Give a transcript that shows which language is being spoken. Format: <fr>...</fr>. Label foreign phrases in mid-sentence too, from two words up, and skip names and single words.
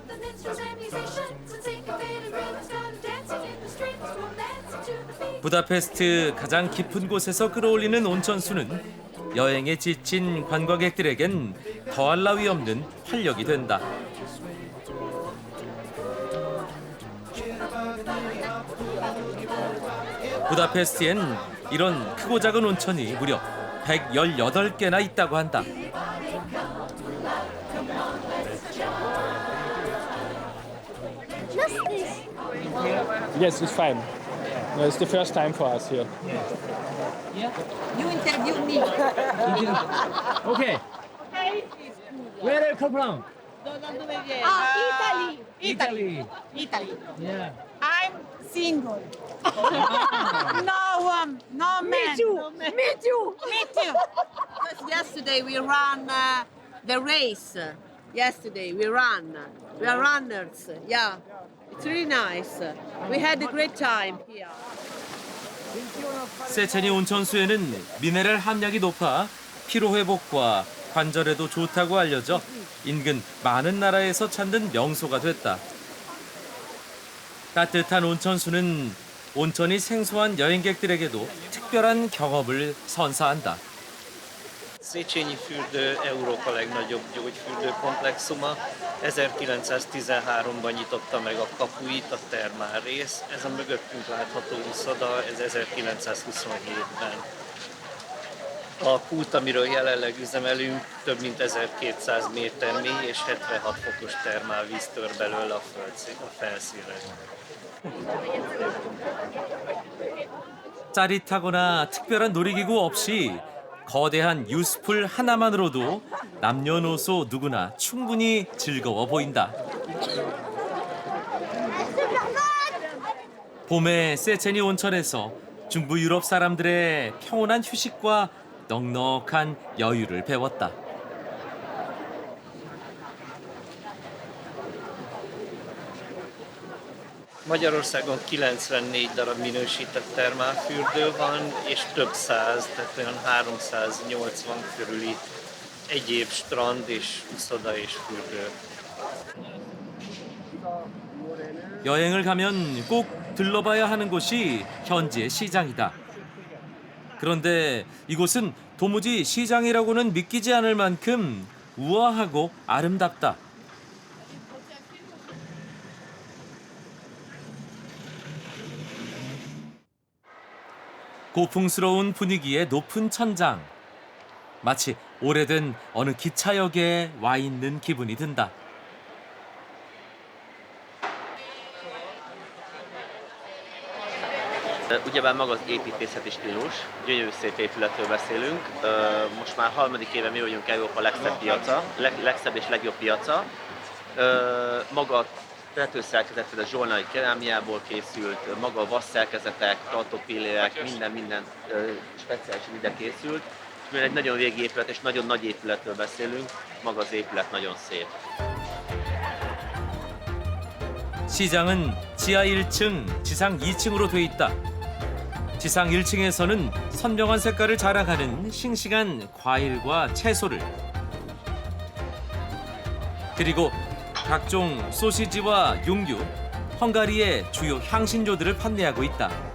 <ko>부다페스트 가장 깊은 곳에서 끌어올리는 온천수는 여행에 지친 관광객들에겐 더할 나위 없는 활력이 된다. 부다페스트엔 이런 크고 작은 온천이 무려 118개나 있다고 한다.</ko> <en>Yes, it's fine. No, it's the first time for us here. You interview me. Okay. Where are you come from? Italy. Italy. Italy. Yeah. I'm single. No man. Me too. Me too. Me too. Because yesterday we ran the race. Yesterday we ran. We are runners. Yeah. It's really nice. We had a great time here.</en> <ko>세체니 온천수에는 미네랄 함량이 높아 피로 회복과 관절에도 좋다고 알려져 인근 많은 나라에서 찾는 명소가 됐다. 따뜻한 온천수는 온천이 생소한 여행객들에게도 특별한 경험을 선사한다.</ko> <hu>Széchenyi fürdő Európa legnagyobb gyógyfürdőkomplexuma. 1913-ban nyitotta meg a kapuit a termálrész. Ez a mögöttünk látható uszoda, ez 1927-ben. A kút, amiről jelenleg üzemelünk, több mint 1200 méter mély és 76 fokos termálvíz tör belőle a felszínre.</hu> <ko>짜릿하거나 특별한 놀이기구 없이 거대한 유스풀 하나만으로도 남녀노소 누구나 충분히 즐거워 보인다. 봄의 세체니 온천에서 중부 유럽 사람들의 평온한 휴식과 넉넉한 여유를 배웠다.</ko> <hu>Magyarországon 94 darab minősített termálfürdő van, és több száz, tehát olyan 380 körüli egyéb strand és uszoda és fürdő.</hu> <ko>여행을 가면 꼭 들러봐야 하는 곳이 현지의 시장이다. 그런데 이곳은 도무지 시장이라고는 믿기지 않을 만큼 우아하고 아름답다. 고풍스러운 분위기의 높은 천장. 마치 오래된 어느 기차역에 와 있는 기분이 든다.</ko> <hu>Ugyebár maga az építészeti stílus, gyönyörű szép épületről beszélünk. Most már harmadik éve mi vagyunk Európa legszebb piaca, legszebb és legjobb piaca. Maga a tetőszerkezet a zsolnai kerámiából készült, maga a vasszerkezetek, tartópillérek, minden speciálisan ide készült. És mivel egy nagyon régi épület és nagyon nagy épületről beszélünk, maga az épület nagyon szép.</hu> <ko>시장은 지하 1층, 지상 2층으로 돼 있다. 지상 1층에서는 선명한 색깔을 자랑하는 싱싱한 과일과 채소를, 그리고 각종 소시지와 육류, 헝가리의 주요 향신료들을 판매하고 있다.</ko>